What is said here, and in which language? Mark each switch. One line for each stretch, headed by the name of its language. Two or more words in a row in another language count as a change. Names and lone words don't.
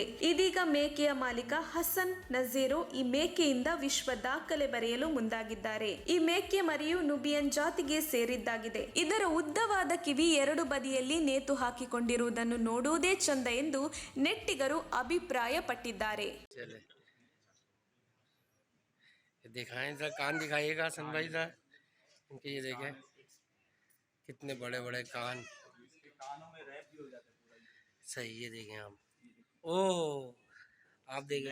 Kannada: ಇದೀಗ ಮೇಕೆಯ ಮಾಲೀಕ ಹಸನ್ ನಜೀರು ಈ ಮೇಕೆಯಿಂದ ವಿಶ್ವ ದಾಖಲೆ ಬರೆಯಲು ಮುಂದಾಗಿದ್ದಾರೆ. ಈ ಮೇಕೆ ಮರಿಯು ನುಬಿಯನ್ ಜಾತಿಗೆ ಸೇರಿದ್ದಾಗಿದೆ. ಇದರ ಉದ್ದವಾದ ಕಿವಿ ಎರಡು ಬದಿಯಲ್ಲಿ ನೇತು ಹಾಕಿಕೊಂಡಿರುವುದನ್ನು ನೋಡುವುದೇ ಚಂದ ಎಂದು ನೆಟ್ಟಿಗರು ಅಭಿಪ್ರಾಯ ಪಟ್ಟಿದ್ದಾರೆ.
Hindi: दिखाएं जरा, कान दिखाइएगा सन भाई जरा इनके, ये देखें कितने बड़े बड़े कान, कानों में रैप भी हो जाते हैं पूरा। सही, ये देखें आप, ओह आप देखें